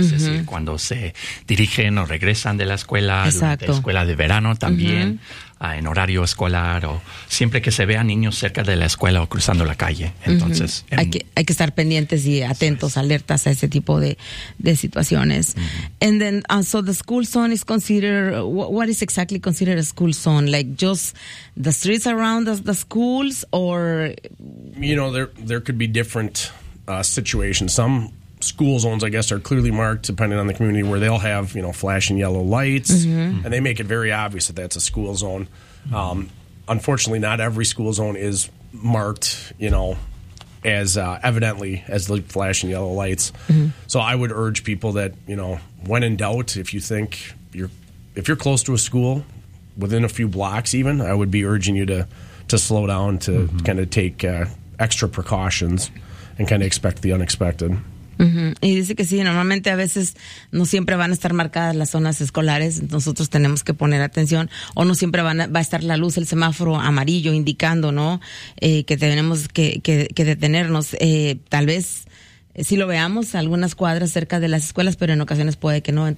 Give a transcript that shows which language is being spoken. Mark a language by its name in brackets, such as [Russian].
[Spanish] Es decir, cuando se dirigen o regresan de la escuela, exacto, de la escuela de verano también, uh-huh. En horario escolar o siempre que se vea niños cerca de la escuela o cruzando la calle. Entonces, uh-huh. Hay que estar pendientes y atentos, sí, alertas a ese tipo de situaciones. Uh-huh. [English] And then, so the school zone is considered, what is exactly considered a school zone? Like just the streets around the schools or? You know, there could be different situations. Some school zones, I guess, are clearly marked depending on the community where they'll have, you know, flashing yellow lights, mm-hmm. and they make it very obvious that that's a school zone. Mm-hmm. Unfortunately, not every school zone is marked, you know, as evidently as the flashing yellow lights. Mm-hmm. So I would urge people that, you know, when in doubt, if you think if you're close to a school within a few blocks, even, I would be urging you to slow down, to mm-hmm. kind of take extra precautions and kind of expect the unexpected. Uh-huh. [Spanish] Y dice que sí, normalmente a veces no siempre van a estar marcadas las zonas escolares, nosotros tenemos que poner atención, o no siempre va a estar la luz, el semáforo amarillo indicando, ¿no? Que tenemos que detenernos, tal vez sí lo veamos algunas cuadras cerca de las escuelas, pero en ocasiones puede que no.